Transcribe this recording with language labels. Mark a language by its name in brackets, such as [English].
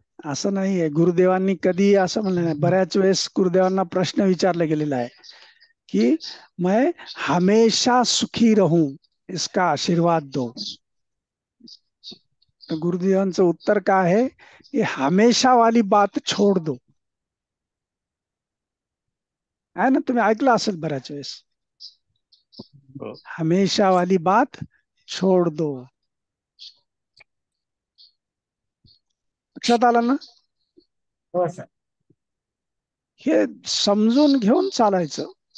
[Marathi] असं नाहीये. गुरुदेवांनी कधी असं म्हणलं नाही. बऱ्याच वेळेस गुरुदेवांना प्रश्न विचारला गेलेला आहे कि [Hindi] मैं हमेशा सुखी रहूं, इसका आशीर्वाद दो. [Marathi] तर गुरुदेवांचं उत्तर काय आहे? [Hindi] ये हमेशा वाली बात छोड़ दो. [Marathi] आहे ना? तुम्ही ऐकलं असेल बऱ्याच वेळेस, [Hindi] हमेशा वाली बात छोड़ दो. [Marathi] लक्षात आलं ना? हो सर. हे समजून घेऊन चालायचं.